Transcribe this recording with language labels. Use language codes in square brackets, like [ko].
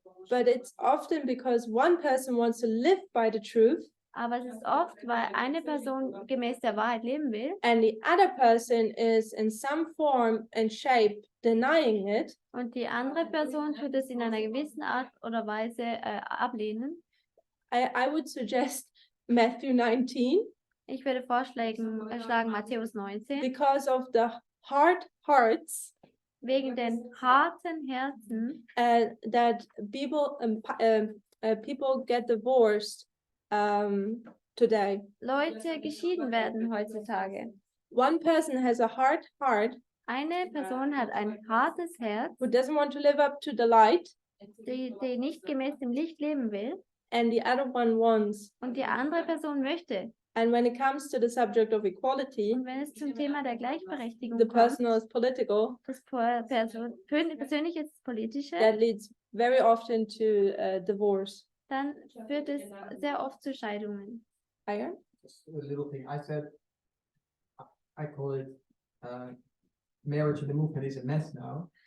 [en] But it's often because one person wants to live by the truth [de] Aber es ist oft, weil eine Person gemäß der Wahrheit leben will [en] and the other person is in some form and shape denying it. [de] und die andere Person tut es in einer gewissen Art oder Weise ablehnen. [en] I would suggest Matthew 19 [de] Ich würde schlagen Matthäus 19, [en] because of the hard hearts [de] wegen den harten Herzen, [en] that people get divorced today. [de] Leute geschieden werden heutzutage. [en] One person has a hard heart [de] Eine Person hat ein hartes Herz, [en] who doesn't want to live up to the light, [de] die nicht gemäß dem Licht leben will, [en] and the other one wants. [de] und die andere Person möchte. [en] And when it comes to the subject of equality, [de] Und wenn es zum Thema der Gleichberechtigung [en] the [de] kommt, [en] personal is political, [de] das Persönliche ist das Politische, [en] that leads very often to divorce. [de] dann führt es sehr oft zu Scheidungen. [en] Aya? Just a little thing, I said, I call it, marriage and the movement is a mess now.